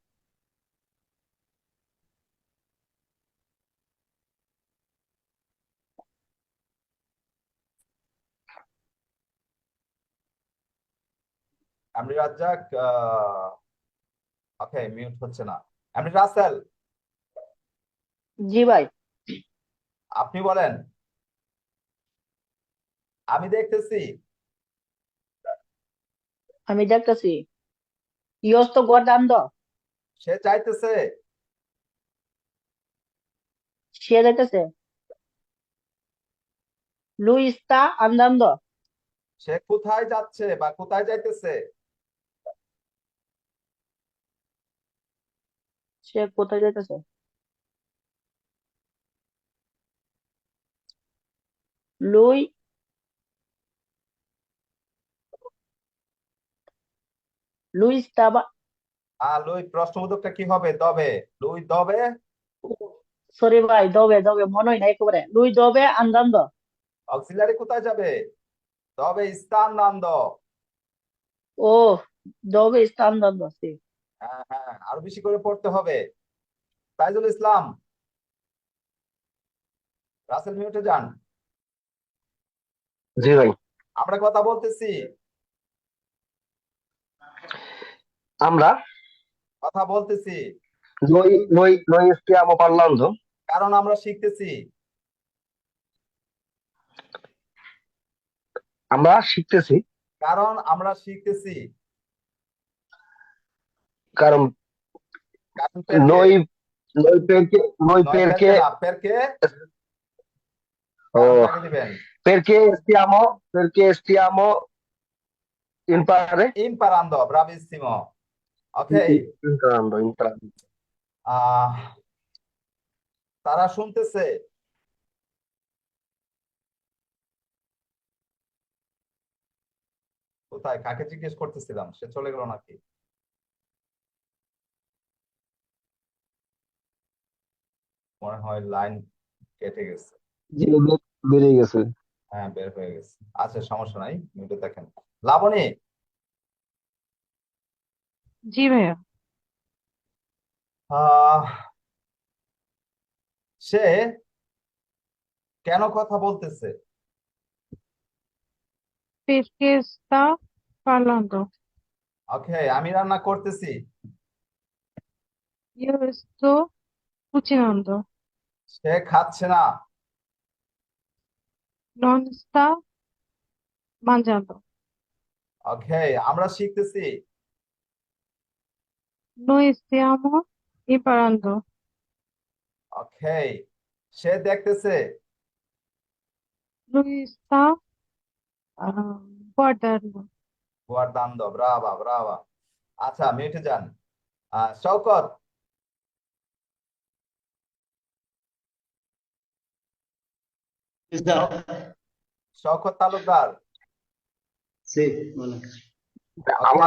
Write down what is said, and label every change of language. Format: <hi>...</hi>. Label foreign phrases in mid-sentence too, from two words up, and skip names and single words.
<bn>এমডি রাজ্জাক, ওকে, মিউট হচ্ছে না। এমডি রাসেল, জি ভাই। আপনি বলেন আমি দেখতেছি। আমি দেখতেছি।</bn> <it>Io sto guardando,</it> <bn>সে চাইতেছে। সে দেখতেছে।</bn> <it>Lui sta andando,</it> <bn>সে কোথায় যাচ্ছে বা কোথায় যাইতেছে? সে কোথায় যাইতেছে?</bn> <it>Lui lui stava</it> <bn>লুই প্রশ্নবোধকটা কি হবে? দবে।</bn> <it>lui dove.</it> <bn>সরি ভাই, দবে মনে হয় না একেবারে।</bn> <it>Lui dove andando,</it> <bn>অক্সিলারি কোথায় যাবে? দবে স্থান নান্দ।</bn> <it>oh, dove sta andando, sì.</it> <bn>হ্যাঁ হ্যাঁ, আরো বেশি করে পড়তে হবে। তাইজুল ইসলাম, রাসেল মিউটে যান। জি ভাই। আমরা কথা বলতেছি, আমরা কথা বলতেছি,</bn> <it>noi stiamo parlando,</it> <bn>কারণ আমরা শিখতেছি। আমরা শিখতেছি, কারণ আমরা শিখতেছি। কারণ কারণ perché,</bn> <it>noi noi perché noi নয় perché perché না, perché</it> <bn>ও কারণটাকে দিবেন।</bn> <it>perché stiamo Imparando, bravissimo. Ok, imparando.</it> <bn>আহ তারা শুনতেছে। কোথায়, কাকে জিজ্ঞেস করতেছিলাম, সে চলে গেল নাকি? মনে হয় লাইন কেটে গেছে। জি বেরিয়ে গেছে। হ্যাঁ, বের হয়ে গেছে। আচ্ছা, সমস্যা নাই, মিউটে দেখেন। লাবণী, জি ভাইয়া। আহ সে কেন কথা বলতেছে?</bn> <it>Perché sta parlando?</it> <bn>ওকে, আমি রান্না করতেছি।</bn> <it>Io sto cucinando.</it> <bn>সে খাচ্ছে না।</bn> <it>Non sta mangiando.</it> <bn>ওকে, আমরা শিখতেছি।</bn> <it>Noi stiamo imparando.</it> <bn>ওকে, সে দেখতেছে।</bn> <it>Lui sta guardando.</it> <bn>গুয়ার্দান্দো, ব্রাভা ব্রাভা। আচ্ছা, মিউটে যান। শওকত, শওকত তালুকদার। আমার</bn>